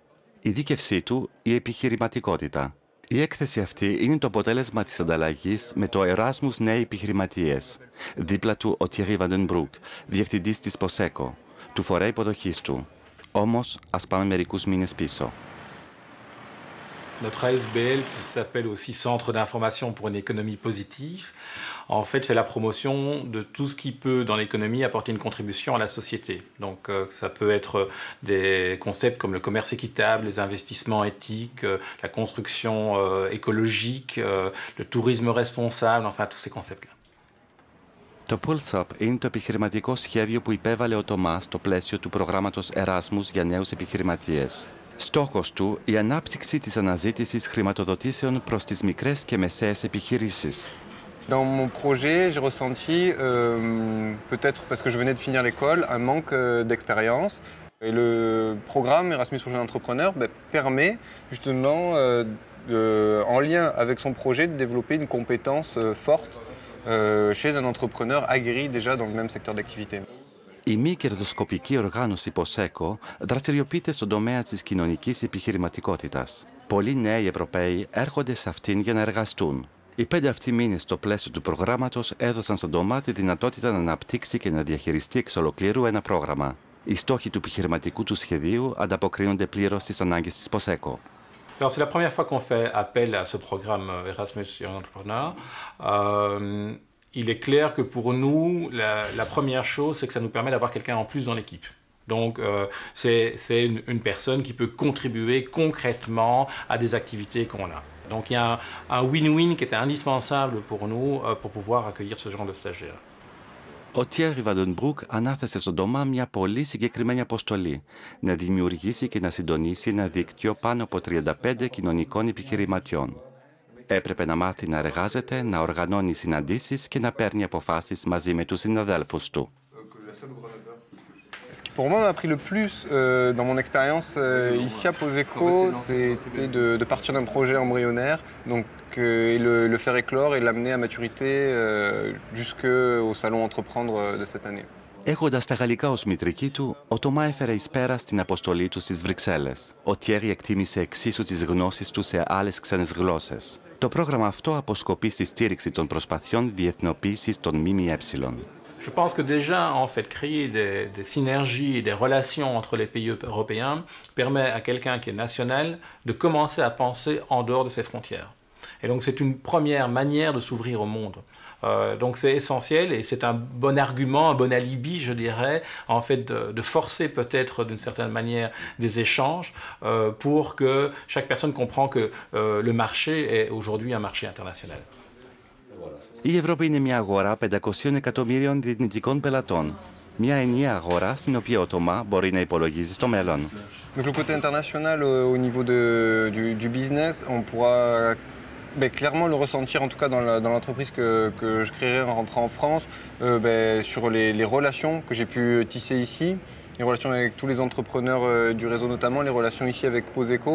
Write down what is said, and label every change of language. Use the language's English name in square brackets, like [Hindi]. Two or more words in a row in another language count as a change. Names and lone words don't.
[Greek] Η δίκευσή του, η επιχειρηματικότητα. Η έκθεση αυτή είναι το αποτέλεσμα της ανταλλαγής με το Erasmus Νέοι Επιχειρηματίες. Δίπλα του ο Thierry Vandenbroek, διευθυντής της Poseko, του φορέα υποδοχής του. Όμως, ας πάμε μερικούς μήνες πίσω. [French] Notre ASBL, qui s'appelle aussi Centre d'information pour une économie positive, en fait fait la promotion de tout ce qui peut, dans l'économie, apporter une contribution à la société. Donc ça peut être des concepts comme le commerce équitable, les investissements éthiques, la construction écologique, le tourisme responsable, enfin tous ces concepts-là. [Greek] Το Pulsop είναι το επιχειρηματικό σχέδιο που υπέβαλε ο Τομά στο πλαίσιο του προγράμματος Εράσμους για νέους επιχειρηματίες. Στόχος του, η ανάπτυξη της αναζήτησης χρηματοδοτήσεων προς τις μικρές και μεσαίες επιχειρήσεις. [French] Dans mon projet, j'ai ressenti, peut-être parce que je venais de finir l'école, un manque d'expérience. Et le programme Erasmus pour jeunes entrepreneurs permet justement, en lien avec son projet, de développer une compétence forte chez un entrepreneur aguerri déjà dans le même secteur d'activité. [Greek] Η μη κερδοσκοπική οργάνωση Poseko δραστηριοποιείται στον τομέα της κοινωνικής επιχειρηματικότητας. Πολλοί νέοι Ευρωπαίοι έρχονται σε αυτήν για να εργαστούν. Οι 5 αυτοί μήνες στο πλαίσιο του προγράμματος έδωσαν στον Τομά τη δυνατότητα να αναπτύξει και να διαχειριστεί εξ ολοκλήρου ένα πρόγραμμα. Οι στόχοι του επιχειρηματικού του σχεδίου ανταποκρίνονται πλήρως στις ανάγκες της Poseko. [French] Alors c'est la première fois qu'on fait appel à ce programme Erasmus Young Entrepreneur. Il est clair que pour nous, la première chose, c'est que ça nous permet d'avoir quelqu'un en plus dans l'équipe. Donc c'est une personne qui peut contribuer concrètement à des activités qu'on a. Donc il y a un win-win qui était indispensable pour nous pour pouvoir accueillir ce genre de stagiaires. [Greek] Ο Thierry Vandenbroek ανάθεσε στον Τομά μια πολύ συγκεκριμένη αποστολή, να δημιουργήσει και να συντονίσει ένα δίκτυο πάνω από 35 κοινωνικών επιχειρηματιών. Έπρεπε να μάθει να εργάζεται, να οργανώνει συναντήσεις και να παίρνει αποφάσεις μαζί με τους συναδέλφους του. [French] Ce qui pour moi m'a appris le plus dans mon expérience ici à Poseko, c'était de partir d'un projet embryonnaire donc, et le faire éclore et l'amener à maturité jusqu'au salon Entreprendre de cette année. [Greek] Έχοντας τα γαλλικά ως μητρική του, ο Τομά έφερε εις πέρα στην αποστολή του στις Βρυξέλλες. Ο Thierry εκτίμησε εξίσου τις γνώσεις του σε άλλες ξένες γλώσσες. Το πρόγραμμα αυτό αποσκοπεί στη στήριξη των προσπαθειών διεθνοποίησης των ΜΜΕ. [French] Je pense que déjà, en fait, créer des synergies et des relations entre les pays européens permet à quelqu'un qui est national de commencer à penser en dehors de ses frontières. Et donc c'est une première manière de s'ouvrir au monde. Donc c'est essentiel et c'est un bon argument, un bon alibi, je dirais, en fait de forcer peut-être d'une certaine manière des échanges pour que chaque personne comprend que le marché est aujourd'hui un marché international. [Greek] Η Ευρώπη είναι μια αγορά 500 εκατομμύριων δυνητικών πελατών. Μια ενιαία αγορά στην οποία ο Τομά μπορεί να υπολογίζει στο μέλλον. [French] Donc le côté international au niveau du business, on pourra Clairement le ressentir, en tout cas dans l'entreprise que je créerai en rentrant en France, sur les relations que j'ai pu tisser ici, les relations avec tous les entrepreneurs du réseau notamment, les relations ici avec Poseco.